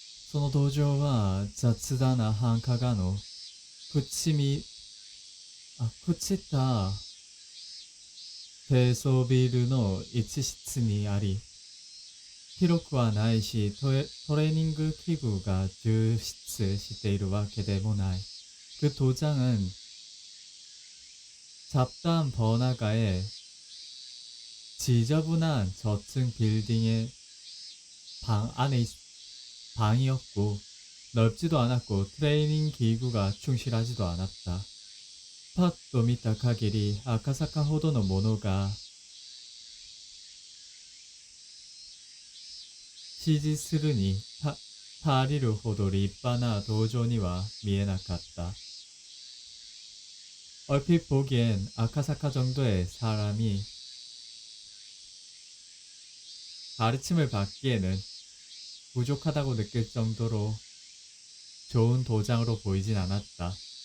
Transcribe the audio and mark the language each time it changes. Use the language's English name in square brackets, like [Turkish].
[Japanese] その道場は雑だな繁華街の朽ちた低層ビルの一室にあり、広くはないしトレーニング器具が充実しているわけでもない。 [Korean] 그 도장은 잡다한 번화가의 지저분한 저층 빌딩의 방 안에 방이었고, 넓지도 않았고 트레이닝 기구가 충실하지도 않았다. [Japanese] パッと見た限り赤坂ほどのものが支持するに足りるほど立派な道場には見えなかった。 [Korean] 얼핏 보기엔 아카사카 정도의 사람이 가르침을 받기에는 부족하다고 느낄 정도로 좋은 도장으로 보이진 않았다.